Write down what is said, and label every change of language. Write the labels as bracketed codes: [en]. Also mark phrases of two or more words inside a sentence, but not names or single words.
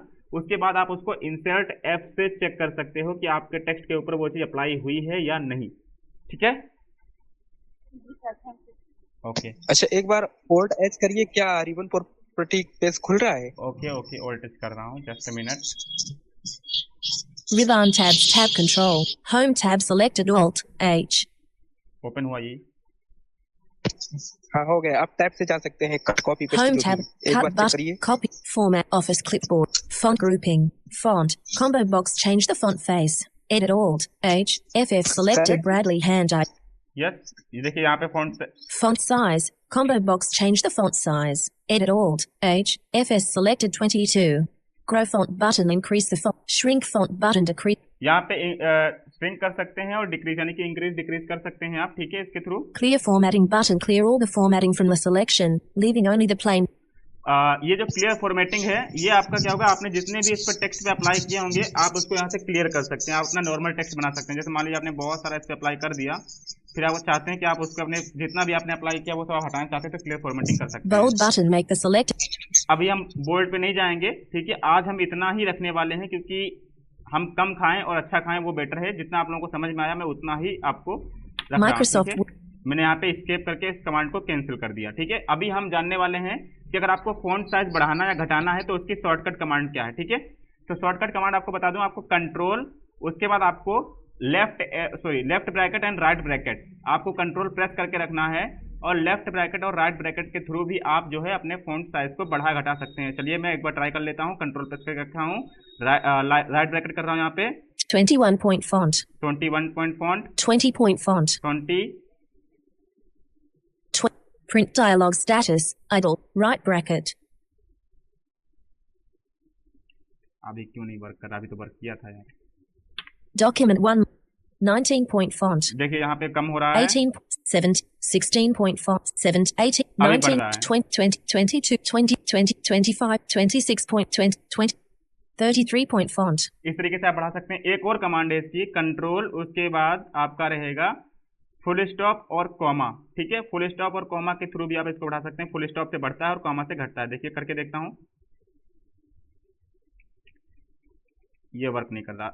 [hi] उसके बाद आप उसको इंसर्ट F से चेक कर सकते हो कि आपके टेक्स्ट के ऊपर वो चीज़ अप्लाई हुई है या नहीं। ठीक है, ओके अच्छा एक बार [en] Alt H [hi] करिए, क्या [en] ribbon property page [hi] खुल रहा है? [en] okay Alt H [hi] कर रहा हूँ, [en] just a minute. Ribbon tabs tab control, home tab selected Alt H. [hi] ओपन हुआ ये। हाँ हो गया, आप टैब से जा सकते हैं [en] cut copy paste Home [hi] जो [en] tab, [hi] भी। एक बार [en] cut [hi] चेक [en] button, [hi] करिए। [en] copy, format, office clipboard, font grouping, font, combo box, change the font face. Edit Alt H FF selected Correct. Bradley hand eye. [hi] यस, ये देखिए यहाँ पे [en] Font size. Combo box change the font size. Edit Alt H FS selected 22. Grow font button increase the font. Shrink font button decrease. [hi] यहाँ पे श्रिंक कर सकते हैं और डिक्रीज यानी कि [en] increase decrease [hi] कर सकते हैं आप, ठीक है, इसके थ्रू। [en] Clear formatting button clear all the formatting from the selection, leaving only the plain. [hi] ये जो [en] clear formatting [hi] है, ये आपका क्या होगा, आपने जितने भी इस पर टेक्स्ट पे अप्लाई किए होंगे आप उसको यहाँ से क्लियर कर सकते हैं। आप अपना [en] normal text [hi] बना सकते हैं। जैसे मान लीजिए आपने बहुत सारा इस पे अप्लाई कर दिया, फिर आप चाहते हैं कि आप उसको अपने जितना भी आपने अप्लाई किया वो सब हटाना चाहते हैं तो [en] clear formatting [hi] कर सकते हैं। [en] Bold button make the select. [hi] अभी हम बोल्ड पे नहीं जाएंगे, ठीक है, आज हम इतना ही रखने वाले हैं क्योंकि हम कम खाएं और अच्छा खाएं वो बेटर है। जितना आप लोगों को समझ में आया मैं उतना ही आपको रख रहा हूं, Microsoft ठीक है? मैंने यहाँ पे escape करके इस कमांड को कैंसिल कर दिया, ठीक है। अभी हम जानने वाले हैं कि अगर आपको [en] font size [hi] बढ़ाना या घटाना है तो उसकी [en] shortcut command [hi] क्या है, ठीक है। तो [en] shortcut command [hi] आपको बता दूं, आपको कंट्रोल, उसके बाद आपको [en] left bracket and right bracket, [hi] आपको [en] control press [hi] करके रखना है और [en] left bracket [hi] और [en] right bracket [hi] के थ्रू भी आप जो है अपने [en] font size [hi] को बढ़ा घटा सकते हैं। चलिए मैं एक बार ट्राई कर लेता हूँ। [en] control press [hi] करके रखा हूँ, [en] right bracket [hi] कर रहा हूँ यहाँ पे [en] 21 point font. 21 point font, 20 point font. 20, Print dialog status. Idle. Right bracket. [hi] अभी क्यों नहीं वर्क कर रहा? अभी तो वर्क किया था यार। [en] Document 1. 19 point font. [hi] देखिए यहाँ पे कम हो रहा है। [en] 18, 7, 16 point font. 7, 18, [hi] अभी बढ़ 19, रहा है। [en] 20, 20, 22, 20, 20, 25, 26 point 20, 20, 33 point font. [hi] इस तरीके से आप बढ़ा सकते हैं। एक और कमांड है इसकी, कंट्रोल, उसके बाद आपका रहेगा [en] full stop [hi] और कॉमा, ठीक है। [en] full stop [hi] और कॉमा के थ्रू भी आप इसको बढ़ा सकते हैं। [en] full stop [hi] से बढ़ता है और कॉमा से घटता है। देखिए करके देखता हूँ, ये वर्क नहीं कर रहा।